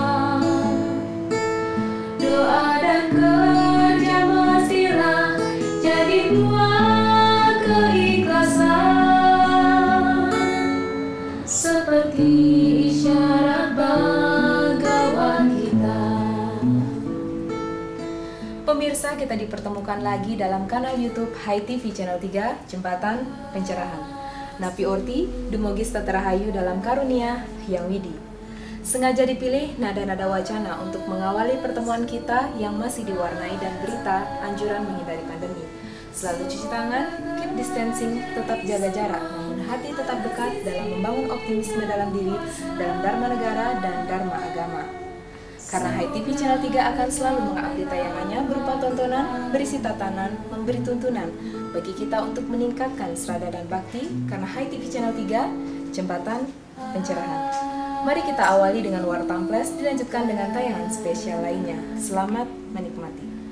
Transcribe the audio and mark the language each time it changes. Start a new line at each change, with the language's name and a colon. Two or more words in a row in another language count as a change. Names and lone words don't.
Indonesian: Doa dan kerja mestilah jadi buah keikhlasan, seperti isyarat bagawan kita. Pemirsa, kita dipertemukan lagi dalam kanal YouTube HiTV Channel 3, Jembatan Pencerahan.
Balinese: Napi Orti, dumogis teterahayu
Indonesian: dalam karunia yang widi. Sengaja dipilih nada-nada wacana untuk mengawali pertemuan kita yang masih diwarnai dan berita anjuran menghindari pandemi. Selalu cuci tangan,
English: keep distancing,
Indonesian: tetap jaga jarak, namun hati tetap dekat dalam membangun optimisme dalam diri, dalam dharma negara dan dharma agama. Karena HiTV Channel 3 akan selalu mengupdate tayangannya berupa tontonan, berisi tatanan, memberi tuntunan bagi kita untuk meningkatkan serada dan bakti, karena HiTV Channel 3, Jembatan Pencerahan. Mari kita awali dengan Wartamples, dilanjutkan dengan tayangan spesial lainnya. Selamat menikmati.